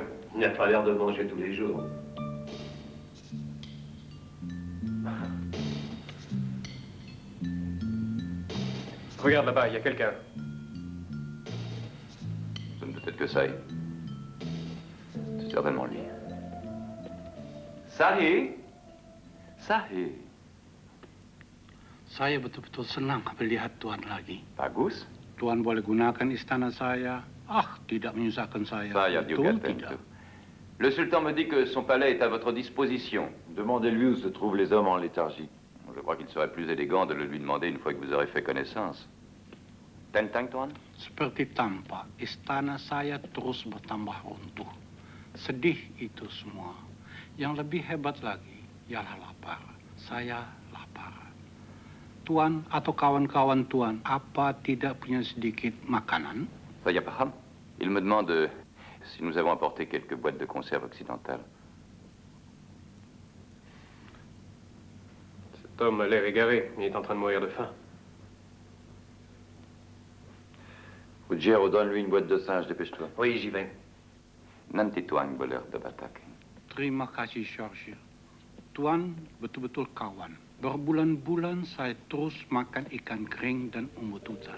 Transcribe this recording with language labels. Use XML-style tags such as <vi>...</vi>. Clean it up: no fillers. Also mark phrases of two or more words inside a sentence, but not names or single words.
<fr>Il n'a pas l'air de manger tous les jours. Regarde là-bas, il y a quelqu'un. Ça ne peut être que ça. C'est certainement lui. Sahi? Sahi?</fr> <id>Saya betul-betul senang melihat Tuan lagi. Bagus. Tuan boleh gunakan istana saya. Tidak menyusahkan saya. Saya Betul juga tidak? tentu.</id> <fr>Le sultan me dit que son palais est à votre disposition. Demandez-lui où se trouvent les hommes en léthargie. Je crois qu'il serait plus élégant de le lui demander une fois que vous aurez fait connaissance.</fr> <id>Tentang, Tuan? Seperti tampak, istana saya terus bertambah runtuh. Sedih itu semua. Yang lebih hebat lagi, ialah lapar. Saya lapar. Tuan atau kawan-kawan Tuan, apa tidak punya sedikit makanan? Saya paham.</id> <fr>Il me demande si nous avons apporté quelques boîtes de conserve occidentales. Cet homme a l'air égaré. Il est en train de mourir de faim. Ruggiero, donne-lui une boîte de singe, dépêche-toi. Oui, j'y vais.</fr> <id>Nanti Tuan boleh berbatak. Terima kasih, George. Tuan betul-betul kawan. Berbulan-bulan saya terus makan ikan kering dan umbut-umbutan.</id>